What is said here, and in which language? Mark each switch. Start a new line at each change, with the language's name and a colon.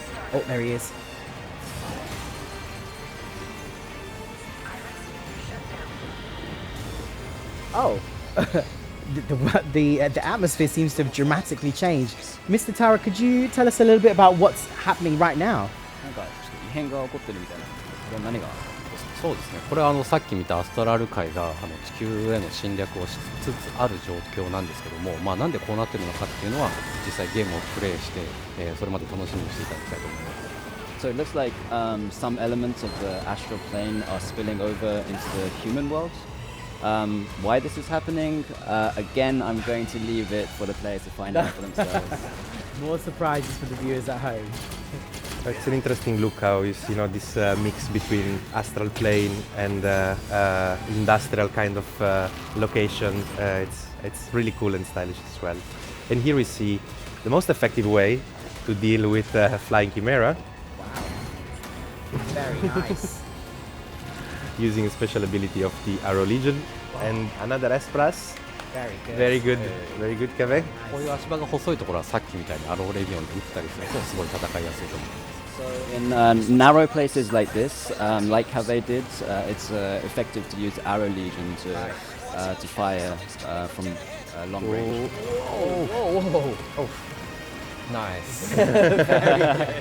English: Oh, there he is. Oh. the atmosphere seems to have dramatically changed. Mr. Taura, could you tell us a little bit about what's happening right now?
Japanese: なんかちょっと異変が起こってるみたいな。これは何が？そうですね、これはさっき見たアストラル界が地球への侵略をしつつある状況なんですけども、なんでこうなってるのかっていうのは実際ゲームをプレイして、それまで楽しみにしていただきたいと思います。
English: So it looks like some elements of the astral plane are spilling over into the human world. Why this is happening? Again, I'm going to leave it for the players to find out for themselves. More surprises for the viewers at home. It's an interesting look how you see, this mix between astral plane and industrial kind of location. It's really cool and stylish as well. And here we see the most effective way to deal with flying chimera. Wow. Very nice. Using a special ability of the Arrow Legion. And another S+. Very good. Very good. Very good, Kave.
Japanese: こういう足場が細いところはさっきみたいにアローレビオンで打ったりするとすごい戦いやすいと思います。
English: So in narrow places like this, like how they did, it's effective to use Arrow Legion to fire from long range. Oh, nice.